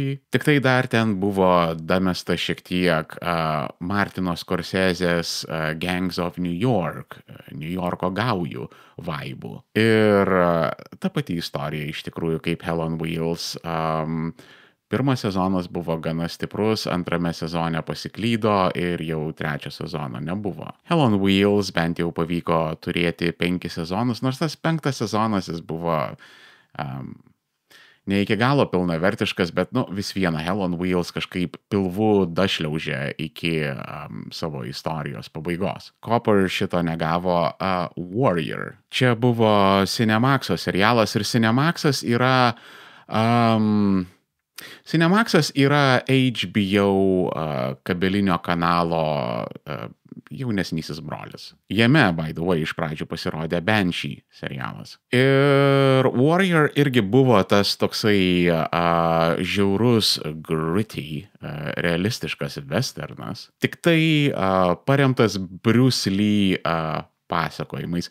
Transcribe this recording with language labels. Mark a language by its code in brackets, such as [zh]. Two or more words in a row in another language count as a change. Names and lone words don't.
[lt] Tik tai dar ten buvo damesta šiek tiek Martino Scorsese's Gangs of New York, New Yorko gaujų vaibų. Ir ta pati istorija iš tikrųjų kaip Hell on Wheels. Pirmas sezonas buvo gana stiprus, antrame sezone pasiklydo ir jau trečio sezono nebuvo. Hell on Wheels bent jau pavyko turėti 5 sezonus, nors tas 5 sezonas jis buvo ne iki galo pilnavertiškas, bet vis viena Hell on Wheels kažkaip pilvu dašliaužė iki savo istorijos pabaigos. Copper šito negavo. Warrior. Čia buvo Cinemaxo serialas ir Cinemaxas yra Cinemaxas yra HBO kabelinio kanalo jaunesnysis brolis. Jame, [en] by the way, [lt] iš pradžių pasirodė Banshee serialas. Ir Warrior irgi buvo tas toksai žiaurus, gritty, realistiškas westernas, tik tai paremtas Bruce Lee pasakojimais.